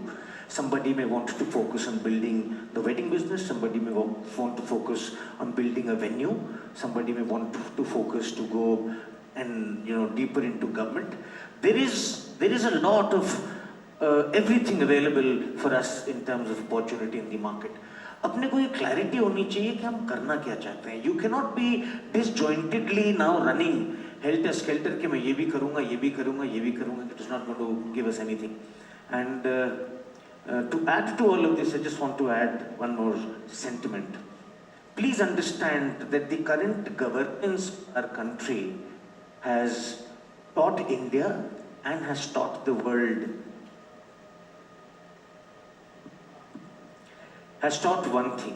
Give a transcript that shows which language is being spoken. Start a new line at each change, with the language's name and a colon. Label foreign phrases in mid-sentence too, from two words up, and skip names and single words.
English: Somebody may want to focus on building the wedding business, somebody may want to focus on building a venue, somebody may want to focus to go and deeper into government. There is a lot of everything available for us in terms of opportunity in the market.
Hindi: अपने को ये clarity होनी चाहिए कि हम करना क्या चाहते हैं.
English: You cannot be disjointedly now running helter skelter
Hindi: कि मैं ये भी करूँगा, ये भी करूँगा, ये भी करूँगा.
English: It is not going to give us anything. And to add to all of this, I just want to add one more sentiment. Please understand that the current governance of our country has taught India and has taught the world, has taught one thing.